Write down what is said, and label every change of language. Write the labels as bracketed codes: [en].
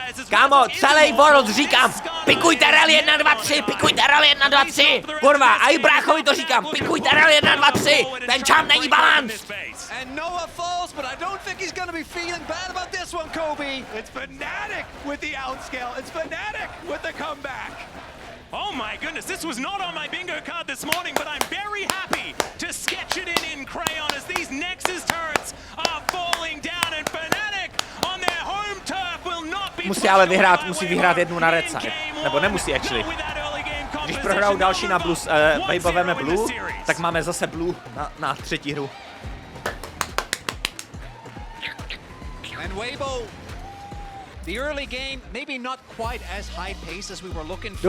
[cs] Kámo, celý world říkám, pikujte rel 1, 2, 3, pikujte rel 1, 2, 3, kurva, a i bráchovi to říkám, pikujte rel 1, 2, 3, ten champ není balans. [en] And Noah falls, but I don't think he's gonna be feeling bad about this one, Kobe. It's Fnatic with the outscale, it's Fnatic with the comeback. Oh my goodness, this was not on my bingo card this morning, but I'm very happy to sketch it in crayon as these Nexus turrets are falling down, and Fnatic on their home turf will not be... [cs] Musí vyhrát jednu na red side, nebo nemusí actually. Když prohrajou další na blue, Weibo veme blue, tak máme zase blue na třetí hru. [en] And Weibo, the early game, maybe not quite as high pace as we were looking for.